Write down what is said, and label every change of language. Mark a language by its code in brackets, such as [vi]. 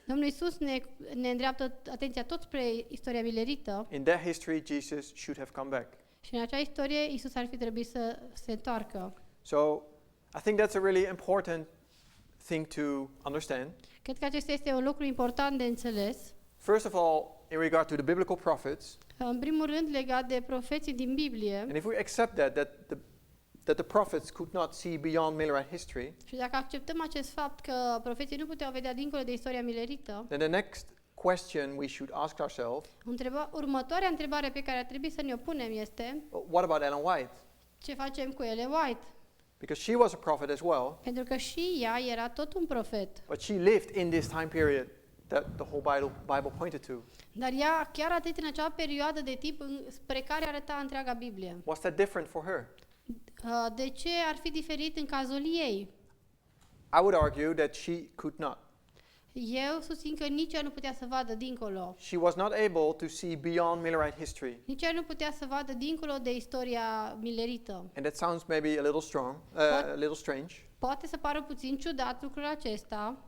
[ro] Domnul Iisus ne îndreaptă atenția tot spre istoria milerită [en] In that history, Jesus should have come back. [ro] și în acea istorie Iisus ar fi trebuit să se întoarcă. [en] So I think that's a really important thing to understand. [ro] Cred că acesta este un lucru important de înțeles. [en] First of all, in regard to the biblical prophets, [ro] În primul rând, legat de profeții din Biblie, [en] and if we accept that the prophets could not see beyond Millerite history, [ro] și dacă acceptăm acest fapt că profeții nu puteau vedea dincolo de istoria milerită, [en] then the next question we should ask ourselves, [ro] următoarea întrebare pe care ar trebui să ne-o punem este: [en] what about Ellen White? [ro] ce facem cu Ellen White? [en] Because she was a prophet as well, [ro] Pentru că și ea era tot un profet. [en] but she lived in this time period that the whole Bible pointed to. [ro] Dar ea chiar a trăit în acea perioadă de timp spre care arăta întreaga Biblie. [en] Was that different for her? [ro] De ce ar fi diferit în cazul ei? [en] I would argue that she could not. [ro] Eu susțin că nici ea nu putea să vadă dincolo. [en] She was not able to see beyond Millerite history. [ro] Nici ea nu putea să vadă dincolo de istoria milerită. [en] And that sounds maybe a little a little strange. [ro] Poate să pară puțin ciudat lucrul acesta,